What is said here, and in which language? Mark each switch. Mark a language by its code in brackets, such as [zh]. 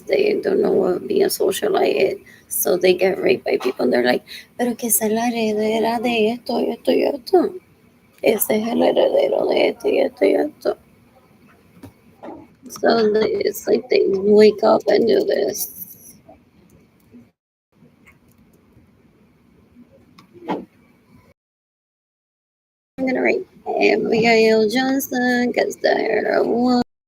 [en] They don't know what being a socialite is. So they get raped by people. And they're like, [es] pero que es la heredera de esto, esto y esto. Ese es el heredero de esto y esto y esto. [en] So it's like they wake up and do this. I'm gonna write Abigail Johnson gets the heroin.